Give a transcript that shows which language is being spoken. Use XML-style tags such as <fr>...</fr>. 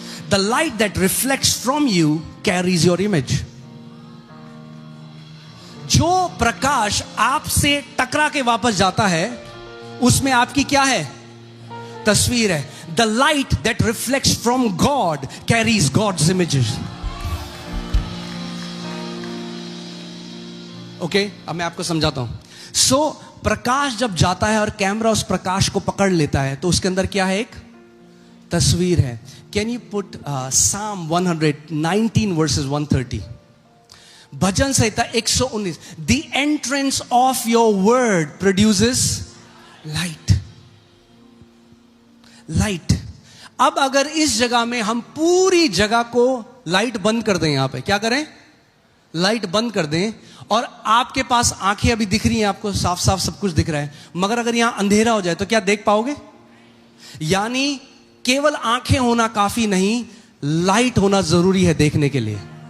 <en>The light that reflects from you carries your image.</en> <hi>जो प्रकाश आपसे टकरा के वापस जाता है उसमें आपकी क्या है? तस्वीर है.</hi> <en>The light that reflects from God carries God's images.</en> <hi>Okay, अब मैं आपको समझाता हूं. सो प्रकाश जब जाता है और कैमरा उस प्रकाश को पकड़ लेता है तो उसके अंदर क्या है? एक तस्वीर है.</hi> <en>Can you put Psalm 119 verses 130?</en> <hi>Bhajan Samhita 119.</hi> <en>The entrance of your word produces light. Light.</en> <hi>अब अगर इस जगह में हम पूरी जगह को लाइट बंद कर दें, यहां पे क्या करें? लाइट बंद कर दें, और आपके पास आंखें अभी दिख रही हैं, आपको साफ साफ सब कुछ दिख रहा है, मगर अगर यहां अंधेरा हो जाए तो क्या देख पाओगे? यानी केवल आंखें होना काफी नहीं, लाइट होना जरूरी है देखने के लिए.</hi>